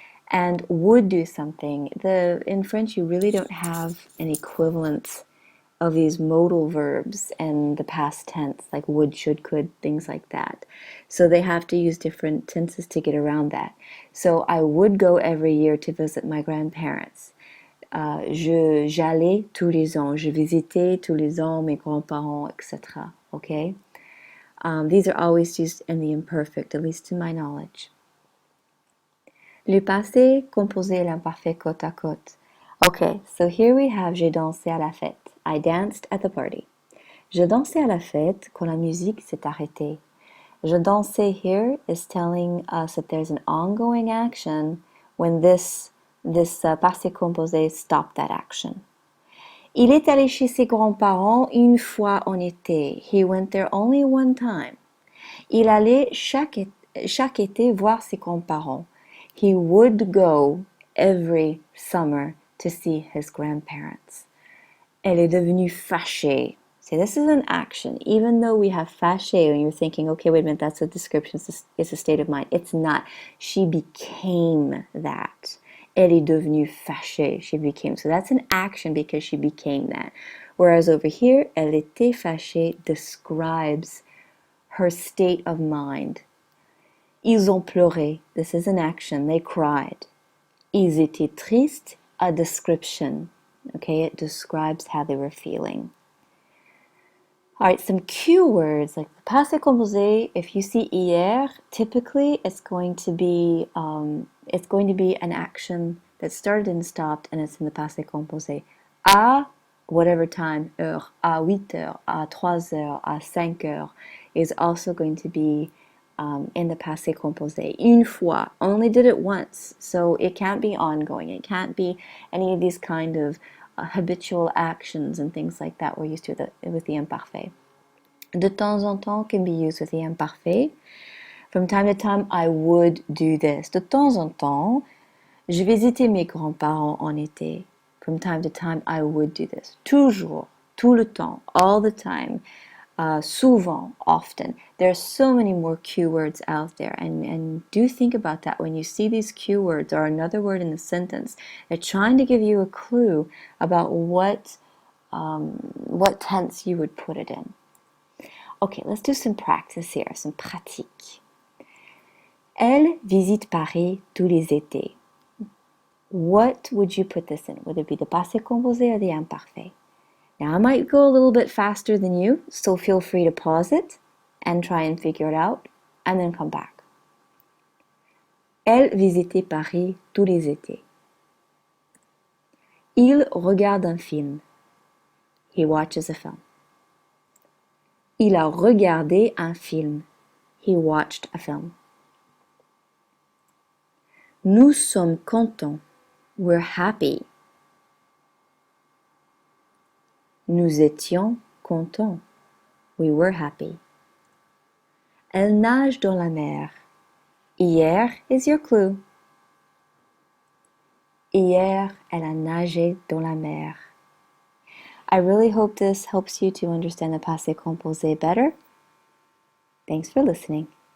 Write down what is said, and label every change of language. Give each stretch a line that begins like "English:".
English: And would do something. In French, you really don't have an equivalent of these modal verbs and the past tense, like would, should, could, things like that. So they have to use different tenses to get around that. So I would go every year to visit my grandparents.
French: J'allais tous les ans. Je visitais tous les ans mes grands-parents, etc.
English: Okay? These are always used in the imperfect, at least to my knowledge.
French: Le passé composé et l'imparfait côte à côte.
English: Okay, so here we have
French: j'ai dansé à la fête.
English: I danced at the party.
French: Je dansais à la fête quand la musique s'est arrêtée. Je dansais
English: here is telling us that there's an ongoing action when this passé composé stopped that action.
French: Il est allé chez ses grands-parents une fois en été.
English: He went there only one time.
French: Il allait chaque été voir ses grands-parents.
English: He would go every summer to see his grandparents.
French: Elle est devenue fâchée.
English: So this is an action. Even though we have fâché, and you're thinking, okay, wait a minute, that's a description, it's a state of mind. It's not. She became that.
French: Elle est devenue fâchée.
English: She became. So that's an action because she became that. Whereas over here,
French: elle était fâchée
English: describes her state of mind.
French: Ils ont pleuré.
English: This is an action. They cried.
French: Ils étaient tristes.
English: A description. Okay, it describes how they were feeling. All right, some cue words like the passé composé. If you see hier, typically it's going to be an action that started and stopped, and it's in the passé composé. À whatever time, heure,
French: à 8 heures, à 3 heures, à 5 heures
English: is also going to be in the passé composé. Une fois, only did it once, so it can't be ongoing. It can't be any of these kind of habitual actions and things like that we're used to with the imparfait.
French: De temps en temps
English: can be used with the imparfait. From time to time, I would do this.
French: De temps en temps, je visitais mes grands-parents en été.
English: From time to time, I would do this.
French: Toujours, tout le temps,
English: all the time. Souvent, often. There are so many more cue words out there, and do think about that when you see these cue words or another word in the sentence. They're trying to give you a clue about what tense you would put it in. Okay, let's do some practice here, some pratique.
French: Elle visite Paris tous les étés.
English: What would you put this in? Would it be the passé composé or the imparfait? Now, I might go a little bit faster than you, so feel free to pause it and try and figure it out, and then come back.
French: Elle visitait Paris tous les étés. Il regarde un film.
English: He watches a film.
French: Il a regardé un film.
English: He watched a film.
French: Nous sommes contents.
English: We're happy.
French: Nous étions contents.
English: We were happy.
French: Elle nage dans la mer.
English: Hier is your clue.
French: Hier, elle a nagé dans la mer.
English: I really hope this helps you to understand the passé composé better. Thanks for listening.